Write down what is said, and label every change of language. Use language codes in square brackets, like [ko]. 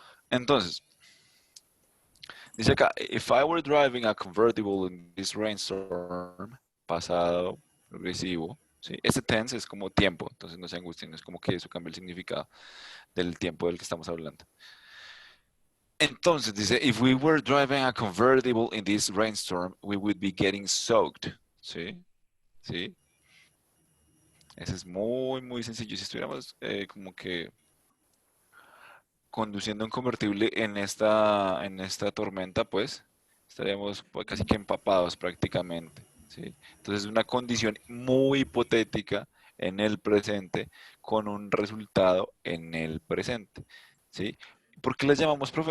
[es] Entonces, dice acá, [en] if I were driving a convertible in this rainstorm, [es] pasado, progresivo, ¿sí? Este tense es como tiempo, entonces no se angustien, es como que eso cambia el significado del tiempo del que estamos hablando. Entonces dice, [en] if we were driving a convertible in this rainstorm, we would be getting soaked. [es] ¿Sí? ¿Sí? Ese es muy, muy sencillo. Si estuviéramos como que conduciendo un convertible en esta tormenta, pues estaríamos pues, casi que empapados prácticamente. ¿Sí? Entonces es una condición muy hipotética en el presente con un resultado en el presente. ¿Sí? ¿Por qué las llamamos profe?